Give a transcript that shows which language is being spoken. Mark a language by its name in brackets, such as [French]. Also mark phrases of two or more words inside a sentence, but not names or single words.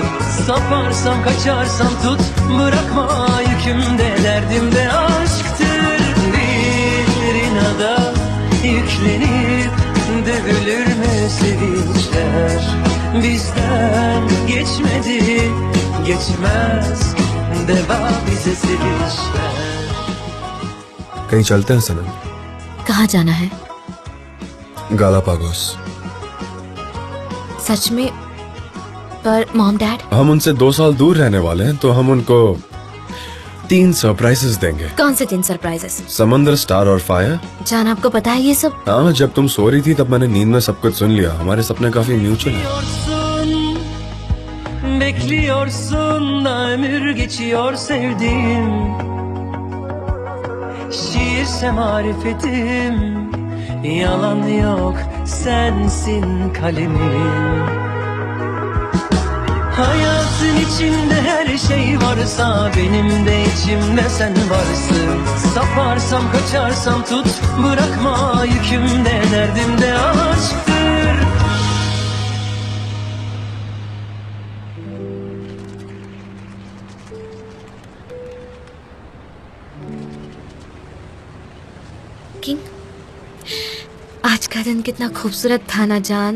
[Turkish] Saparsam kaçarsam tut, bırakma yükümde, derdimde aşktır. Da yüklenip dövülür mü sevinçler? Bizden geçmedi, geçmez deva bize sevinçler. [Hindi] कहीं चलते हैं सनम? कहाँ जाना है? गालापागोस। सच में? पर [English] mom dad? [Hindi] हम उनसे 2 साल दूर रहने वाले हैं, तो हम उनको 3 सरप्राइजेस देंगे। कौन से 3 सरप्राइजेस? समंदर, स्टार और फायर। जान आपको पता है ये सब? हाँ, जब तुम सो रही थी तब मैंने नींद में सब कुछ सुन लिया। हमारे सपने काफी म्यूचुअल हैं। [Turkish] Bekliyorsun da ömür geçiyor sevdiğim. Şiirse marifetim, yalan yok sensin kalemim. Hayat Hayatın içinde her şey varsa benim de içimde sen varsın. Saparsam kaçarsam tut bırakma, yükümde derdimde aşktır. [Hindi] किंग, आज का दिन कितना खूबसूरत था ना जान।